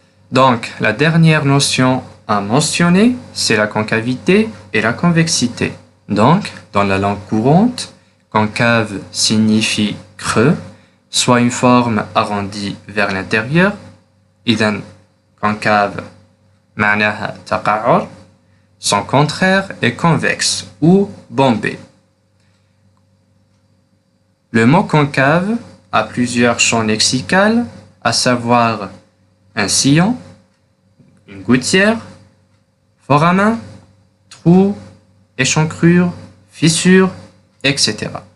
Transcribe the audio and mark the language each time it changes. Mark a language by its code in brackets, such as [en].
[fr] Donc, la dernière notion à mentionner, c'est la concavité et la convexité. Donc, dans la langue courante, concave signifie creux, soit une forme arrondie vers l'intérieur. [ar] إذن concave معناها تقعر. [fr] Son contraire est convexe ou bombé. Le mot concave a plusieurs champs lexicaux, à savoir un sillon, une gouttière, foramen, trou, échancrure, fissure, etc.